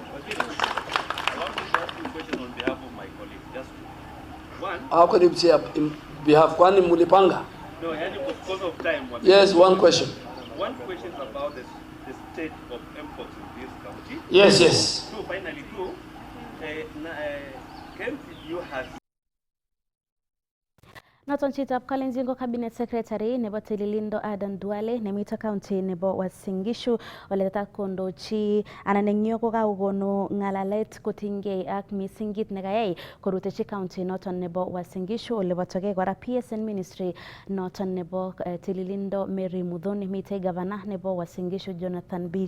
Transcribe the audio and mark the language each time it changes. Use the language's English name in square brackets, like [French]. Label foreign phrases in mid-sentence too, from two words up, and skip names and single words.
[English] How can you say in behalf? [Swahili] Kwani mulipanga? [English] No, because of time. Yes, one question. One question about the state of imports in this county. Yes, yes. So finally, KMTU has [Kalenjin] Noton chitab Kalenjin [English] Cabinet Secretary [Kalenjin] nebo Tililindo Adan Duale nemito county nebo Uasin Gishu ole takondochi anan eng yo kokakonu ngalalet kotinygei ak misingit nekayai korutechi county noton nebo Uasin Gishu ole botoke kora PSN Ministry noton nebo Tililindo Mary Muthoni, mitei governor nebo Uasin Gishu Jonathan B.